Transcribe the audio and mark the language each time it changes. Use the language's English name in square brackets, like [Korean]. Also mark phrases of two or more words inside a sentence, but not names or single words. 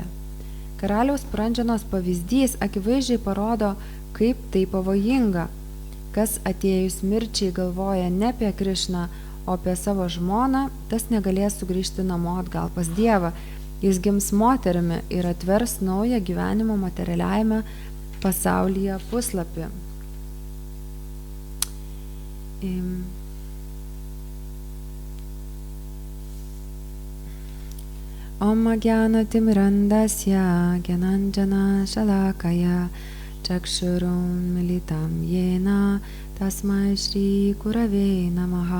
[Lithuanian] Karaliaus Purandžanos pavyzdys akivaizdžiai parodo, kaip tai pavojinga. Kas atėjus mirčiai galvoja ne apie Krišną, o apie savo žmoną, tas negalės sugrįžti namo atgal pas Dievą. Jis gims moterimi ir atvers naują gyvenimo materialiajame pasaulyje puslapį. [Sanskrit] Om Jnana Timirandasya Gyananjana Shalakaya Chakshurum Militam Yena Tasmai Shri Gurave Namaha.